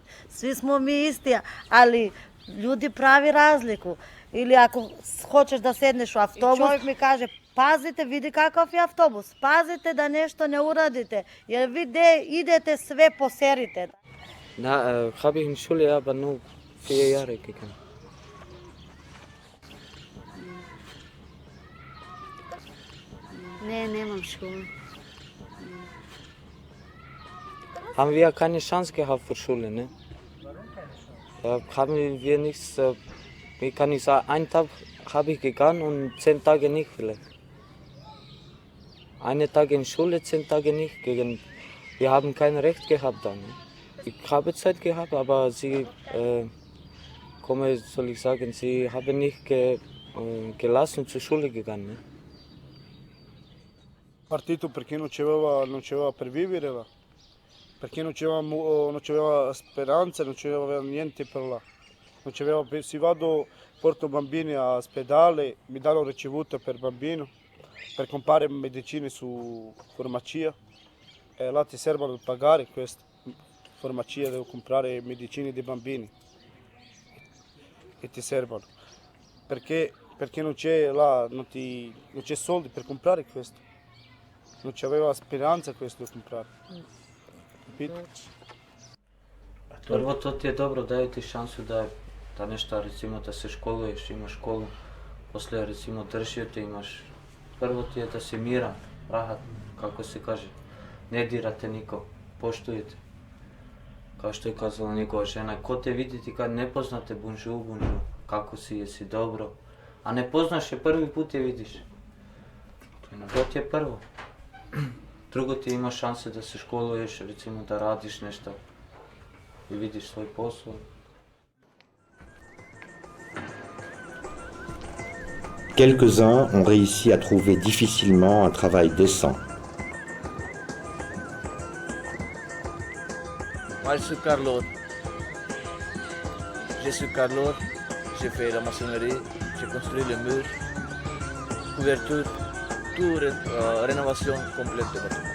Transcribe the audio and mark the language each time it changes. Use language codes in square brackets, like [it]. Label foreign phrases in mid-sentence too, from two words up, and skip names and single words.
[sr] Svi smo mi isti, ali ljudi pravi razliku. Ili ako hoćeš da sedneš u autobus, čovjek mi kaže, pazite, vidi kakav je autobus, pazite da nešto ne uradite, jer vi idete sve poserite. Da, [de] habe ich in Schule aber nur 4 Jahre gegangen. [sr] Ne, nemam Schule. [de] Haben wir keine Chance gehabt für Schule, ne? Haben wir nichts, wie kann ich sagen, einen Tag habe ich gegangen und 10 Tage nicht vielleicht. Eine Tag in Schule, 10 Tage nicht. Wir haben kein Recht gehabt dann. Ne? Ich habe Zeit gehabt, aber sie, soll ich sagen, sie haben nicht gelassen zur Schule gegangen. Ne? [it] Partito perché non c'aveva per vivere là, perché non c'aveva speranza, non c'aveva niente per là. Non c'aveva, se vado, porto bambini all'ospedale, mi danno ricevuta per bambino, per comprare medicine su farmacia, e là ti servono per pagare questa farmacia, devo comprare medicine dei bambini che ti servono, perché non c'è là, non c'è soldi per comprare questo. Non c'aveva speranza questo da comprare. Capito? [sr] Prvo to ti je dobro, daju ti šansu da nešto, recimo da se školuješ, imaš školu, poslije recimo držio te imaš, prvo ti je da si miran, rahat, kako se kaže, ne dirate niko, poštujete. Kao što je kazala njegova žena, ko te vidi ti kad ne poznate bonjour, kako si, jesi dobro, a ne poznaš je prvi put je vidiš. To ti je prvo. Drugo ti imaš šanse da se školuješ, recimo da radiš nešto i vidiš svoj posao. [fr] Quelques-uns ont réussi à trouver difficilement un travail décent. Moi, je suis carreleur. Je suis carreleur, j'ai fait la maçonnerie, j'ai construit les murs, couverture, tout, rénovation complète de bâtiment.